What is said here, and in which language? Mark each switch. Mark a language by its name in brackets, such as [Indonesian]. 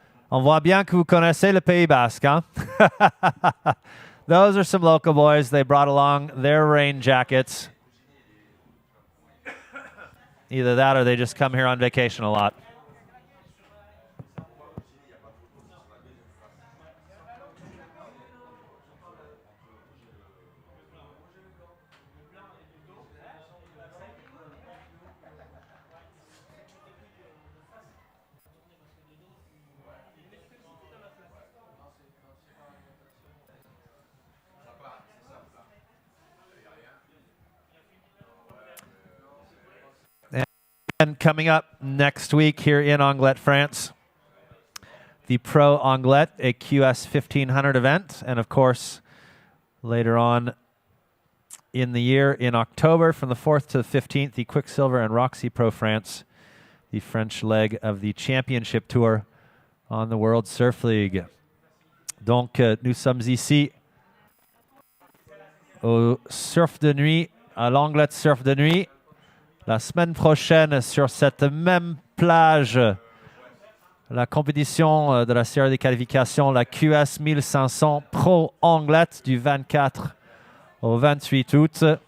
[French] On voit bien que vous connaissez le Pays Basque, hein? [English] Those are some local boys. They brought along their rain jackets. Either that or they just come here on vacation a lot. And coming up next week here in Anglet, France, the Pro Anglet, a QS 1500 event. And of course, later on in the year, in October, from the 4th to the 15th, the Quicksilver and Roxy Pro France, the French leg of the championship tour on the World Surf League. [French] Donc, nous sommes ici au Surf de Nuit, à l'Anglet Surf de Nuit. La semaine prochaine, sur cette même plage, la compétition de la série des qualifications, la QS 1500 Pro Anglet du 24 au 28 août.